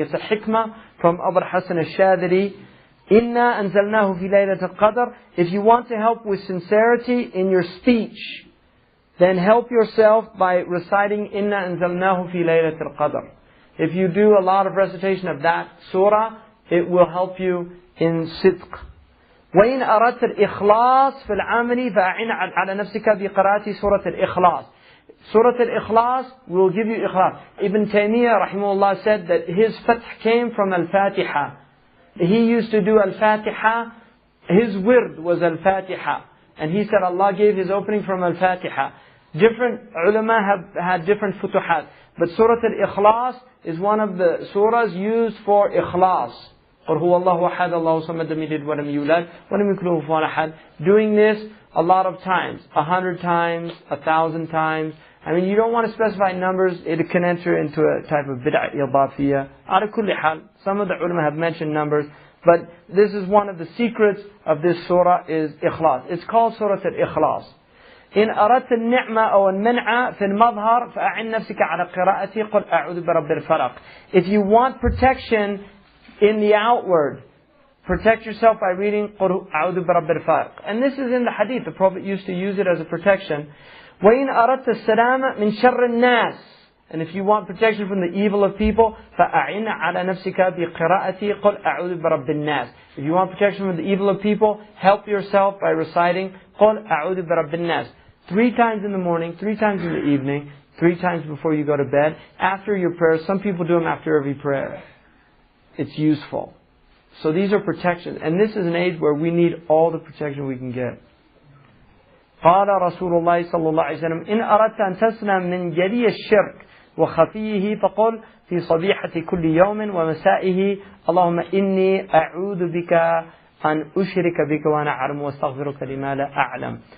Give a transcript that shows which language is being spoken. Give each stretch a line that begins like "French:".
English: It's a hikmah from Abu Hassan al-Shadiri.
Arabic: Inna anzalnahu fi laylat al-qadr.
English: If you want to help with sincerity in your speech, then help yourself by reciting Inna anzalnahu fi laylat al-qadr. If you do a lot of recitation of that surah, it will help you in sidq.
Arabic: وإن أردت الإخلاص في العمل فأعن على نفسك بقراءة سورة الإخلاص.
English: Surah Al-Ikhlas will give you ikhlas. Ibn Taymiyyah rahimahullah said that his fath came from Al-Fatiha. He used to do Al-Fatiha. His wird was Al-Fatiha. And he said Allah gave his opening from Al-Fatiha. Different ulama have had different futuhat. But Surah Al-Ikhlas is one of the surahs used for ikhlas.
Arabic: قُلْ هُوَ اللَّهُ أَحَدَ اللَّهُ صَمَدَ لَمْ يَلِدْ وَلَمْ يُولَدْ وَلَمْ يَكُن لَهُ كُفُوًا أَحَدٌ.
English: Doing this a lot of times, 100 times, 1,000 times. I mean, you don't want to specify numbers, it can enter into a type of bid'ah idafiyya.
Arabic: Ala kulli hal,
English: some of the ulama have mentioned numbers, but this is one of the secrets of this surah is ikhlas. It's called Surah Al-Ikhlas.
Arabic: إن أردت النعمة أو المنع في المظهر فأعن نفسك على قراءة قل أعوذ برب الفلق.
English: If you want protection in the outward, protect yourself by reading
Arabic: قل أعوذ برب الفلق.
English: And this is in the hadith. The Prophet used to use it as a protection.
Arabic: وإن أردت السلامة من شر الناس.
English: And if you want protection from the evil of people,
Arabic: فأعن على نفسك بقراءة قل أعوذ برب الناس.
English: If you want protection from the evil of people, help yourself by reciting
Arabic: قل أعوذ برب الناس.
English: 3 times in the morning, 3 times in the evening, 3 times before you go to bed, after your prayers. Some people do them after every prayer. It's useful. So these are protections. And this is an age where we need all the protection we can get.
Arabic: قال رسول الله صلى الله عليه وسلم إن أردت أن تسلم من جلي الشرك وخفيه فقل في صبيحة كل يوم ومسائه اللهم إني أعوذ بك أن أشرك بك وأنا أعلم واستغفرك لما لا أعلم.